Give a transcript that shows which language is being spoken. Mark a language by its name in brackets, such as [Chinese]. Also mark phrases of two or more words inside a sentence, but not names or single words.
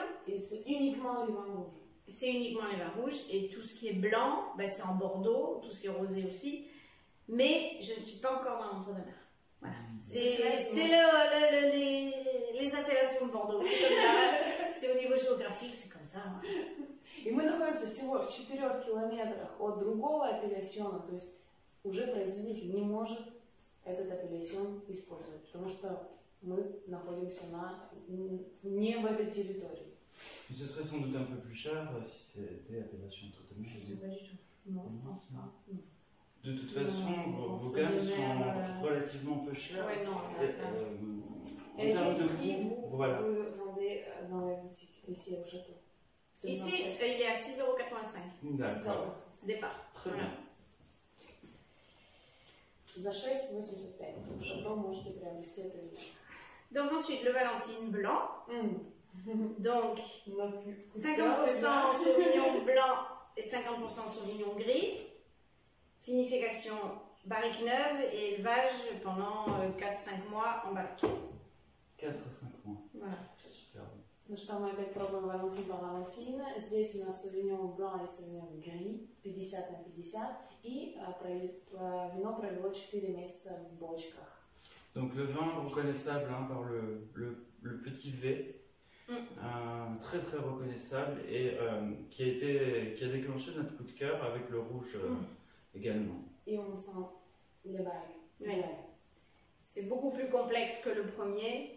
[French] Et c'est uniquement les vins rouges. C'est uniquement les vins rouges, et tout ce qui est blanc, c'est en Bordeaux, tout ce qui est rosé aussi. Mais je ne suis pas encore dans l'entre-deux-mer. Voilà. C'est les appellations de Bordeaux, c'est comme ça. C'est au niveau géographique, c'est comme ça. [Russian] И мы находимся всего в 4 километрах от другого апелляциона, то есть уже производитель не может этот апелляцион использовать, потому что мы находимся не в этой территории. [French] Ce serait sans doute un peu plus cher si c'était appellation entre-deux-mer. Je ne sais pas du tout. Non, je pense pas. Non. De toute façon, vos gammes sont relativement peu chères. Ouais, non. En termes de prix, vous le vendez dans les boutiques ici au château. Ici, il est à 6,85 €. D'accord. Départ. Très bien. [Russian] За 6,85 €. В Шато можете приобрести это вино. [French] Donc ensuite, le Valentine blanc. Donc, 50% Sauvignon blanc et 50% Sauvignon gris. Vinification barrique neuve et élevage pendant 4-5 mois en barrique. 4 à 5 mois. Voilà. Super. [Russian] Ну что, мы опять пробуем Валентин по Валентина. Здесь у нас Sauvignon blanc и Sauvignon gris, 50 на 50. И вино провело 4 месяца в бочках. [French] Donc le vin reconnaissable par le petit V. Très très reconnaissable et qui a déclenché notre coup de cœur avec le rouge également. Et on sent Le barrique. Oui. C'est beaucoup plus complexe que le premier.